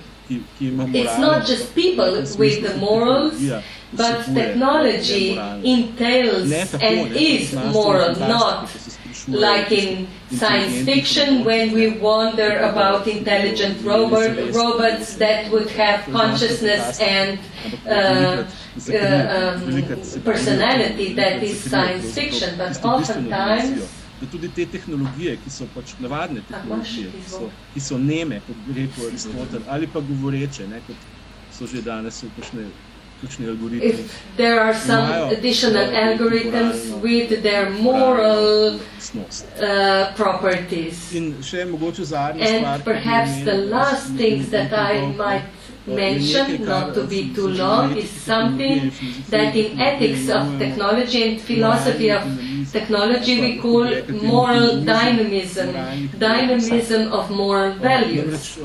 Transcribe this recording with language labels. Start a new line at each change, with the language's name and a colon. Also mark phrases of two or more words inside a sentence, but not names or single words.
English: It's not just people with the morals, but technology entails and is moral, not like in science fiction when we wonder about intelligent robots that would have consciousness and personality. That is science fiction, but oftentimes
Slovenian: tudi te tehnologije, ki so pač navadne tehnologije, ki so neme, kot bi rekel Aristotel, ali pa govoreče, kot so že danes kakšni algoritmi.
English: If there are some additional algorithms with their moral properties.
Slovenian: In še mogoče zadnja stvar,
English: and perhaps the last things that I might mention, not to be too long, is something that in ethics of technology and philosophy of technology we call moral dynamism, dynamism of moral values.